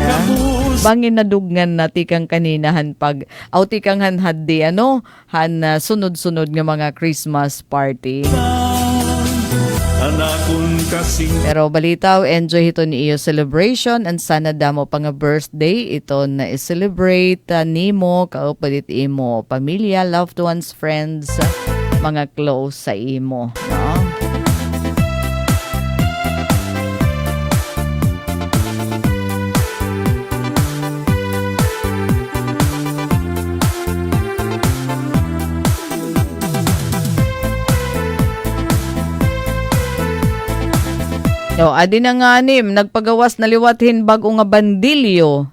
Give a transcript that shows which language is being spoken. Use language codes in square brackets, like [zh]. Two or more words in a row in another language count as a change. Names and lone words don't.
[war] Bangin na duggan na tikang kaninahan pag tikang hanhaddi sunod-sunod nga mga Christmas party. anakon kasing Pero balitaw, enjoy ito ni iyo celebration and sana damo pa nga birthday ito na i-celebrate nimo kaupalit imo pamilya, [en] loved ones, friends, [war] mga close sa imo, no? Adi na nga nagpagawas na liwathin bago nga bandilyo.